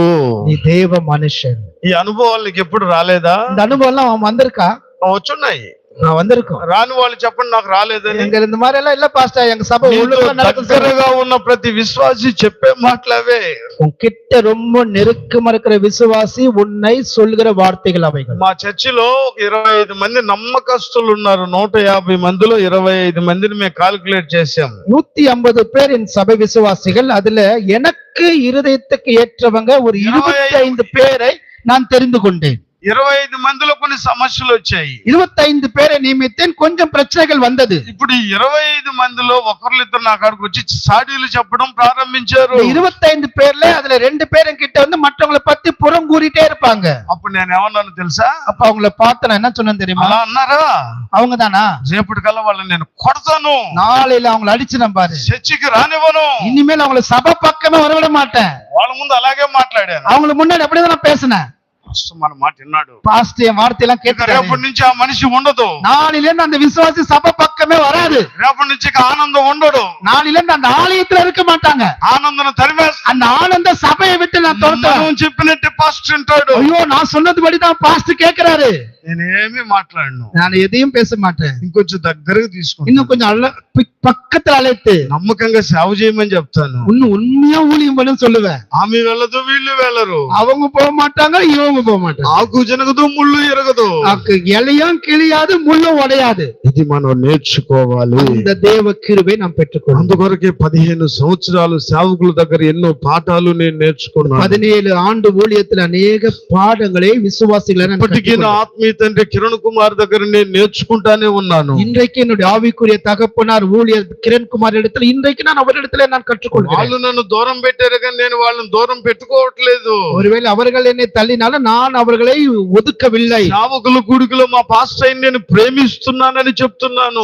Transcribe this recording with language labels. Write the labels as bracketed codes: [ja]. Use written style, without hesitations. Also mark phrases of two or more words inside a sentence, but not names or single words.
[ta] நீ தேவ மனுஷன். [te] ఈ అనుభవాలు నీకు ఎప్పుడు రాలేదా? [ta] இந்த அனுபவம் எல்லாம் அவன் வந்திருக்கா? [te] వచ్చున్నాయి. [ta] நான் வந்திருக்கோம். [te] రాని వాళ్ళు చెప్పండి నాకు రాలేదని. [ta] எங்க இந்த மாதிரி எல்லாம் இல்ல பாஸ்டர், எங்க சபை [te] దగ్గరగా ఉన్న ప్రతి విశ్వాసి చెప్పే మాటలవే. [ta] உன்கிட்ட ரொம்ப நெருக்கமா இருக்கிற விசுவாசி உன்னை சொல்கிற வார்த்தைகள் அவைகள். [te] మా చర్చిలో 25 మంది నమ్మకస్తులు ఉన్నారు. 150 మందిలో 25 మందిని మేము కాల్కులేట్ చేసాం. [ta] 150 பேர் என் சபை விசுவாசிகள். அதுல எனக்கு இருதயத்துக்கு ஏற்றவங்க ஒரு 25 பேரை நான் தெரிந்து கொண்டேன். [te] 25 మందిలో కొన్ని సమస్యలు వచ్చాయి. [ta] 25 பேரை நியமித்தேன். கொஞ்சம் பிரச்சனைகள் வந்தது. [te] ఇప్పుడు 25 మందిలో ఒకరిద్దరు నా కాడికి వచ్చి సాడీలు చెప్పడం ప్రారంభించారు. [ta] 25 பேர்ல அதுல 2 பேர் கிட்ட வந்து மற்றவங்களை பத்தி புறம் கூறிட்டே இருப்பாங்க. [te] అప్పుడు నేను ఏమన్నాను తెలుసా? [ta] அப்ப அவங்கள பார்த்து நான் என்ன சொன்னேன் தெரியுமா? [te] అలా అన్నారా? [ta] அவங்க தானா? [te] రేపటికల్లా వాళ్ళని నేను కొడతాను, [ta] நாளையில அவங்களை அடிச்சிடும் பாரு, [te] చర్చికి రానివ్వను, [ta] இனிமேல் அவங்கள சபை பக்கமே வரவிட மாட்டேன். [te] వాళ్ళ ముందు అలాగే మాట్లాడాను. [ta] அவங்களுக்கு முன்னாடி அப்படிதான் நான் பேசினேன். [te] మన మాట విన్నాడు. [ta] பாஸ்டர் என் வார்த்தையெல்லாம் கேட்கிறாரு. [te] రేపటి నుంచి ఆ మనిషి ఉండదు. [ta] நாளில இருந்து அந்த விசுவாசி சபை பக்கமே வராது. [te] రేపటి నుంచి ఆనందం ఉండడు. [ta] நாளில இருந்து அந்த ஆலயத்துல இருக்க மாட்டாங்க. [te] ఆనందం తరిమేస్తాడు. [ta] அந்த ஆனந்த சபையை விட்டு நான் துரத்துவேன். [te] మనం చెప్పినట్టు పాస్టర్ ఉంటాడు. [ta] ஐயோ, நான் சொன்னதுபடிதான் பாஸ்டர் கேட்கிறாரு. [te] నేనేమి మాట్లాడను. [ta] நான் எதையும் பேச மாட்டேன். [te] ఇంకొంచెం దగ్గరకు తీసుకుంటాను. [ta] இன்னும் கொஞ்சம் பக்கத்துல அழைத்து [te] నమ్మకంగా సేవ చేయమని చెప్తాను. [ta] இன்னும் உண்மையா ஊழியம் பண்ண சொல்லுவேன். [te] ఆమె వెళ్ళదు, వీళ్ళు వెళ్ళరు. [ta] அவங்க போக மாட்டாங்க, இவங்க போக மாட்டாங்க. [te] ఆకు జనగదు, ముళ్ళు ఎరగదు. [ta] இலையும் கிளியாது, முள்ளும் உடையாது. [te] ఇది మనం నేర్చుకోవాలి. [ta] இந்த தேவ கிருபை நாம் பெற்றுக்கொள்ளும். [te] అందుకొరకే 15 సంవత్సరాలు సేవకుల దగ్గర ఎన్నో పాఠాలు నేను నేర్చుకున్నాను. [ta] 17 ஆண்டு ஊழியத்தில் அநேக பாடங்களை விசுவாசிகளை நான் [te] ఇప్పటికీ నా ఆత్మీయ తండ్రి కిరణ్ కుమార్ దగ్గర నేను నేర్చుకుంటానే ఉన్నాను. [ta] இன்றைக்கு என்னுடைய ஆவிக்குரிய தகப்பனார் ஊழியர் கிரண் குமார் இடத்துல இன்றைக்கு நான் அவரிடத்துல நான் கற்றுக்கொள்கிறேன். [te] వాళ్ళు నన్ను దూరం పెట్టారు కానీ నేను వాళ్ళని దూరం పెట్టుకోవట్లేదు. [ta] ஒருவேளை அவர்கள் என்னை தள்ளினாலும் நான் அவர்களை ஒதுக்கவில்லை. [te] సేవకుల కూడికలో మా పాస్టర్ నేను ప్రేమిస్తున్నానని చెప్తున్నాను.